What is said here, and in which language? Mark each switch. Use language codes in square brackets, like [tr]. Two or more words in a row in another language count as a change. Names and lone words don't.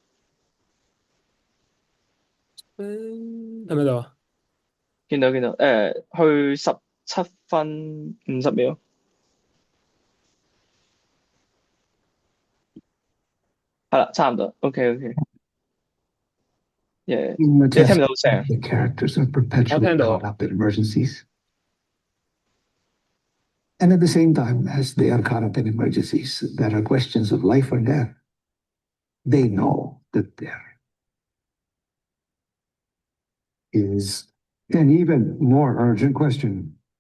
[yue] 係咪度啊？見到，去17分50秒，係啦，差唔多，OK OK，耶， [en] In the [yue] 你聽 [en] test, [yue] 唔到聲？ [en] the characters are [yue] 我 [en] perpetually [yue] 聽到 [en] caught up in emergencies. And at the same time, as they are caught up in emergencies that are questions of life or death, they know that there is an even more urgent question.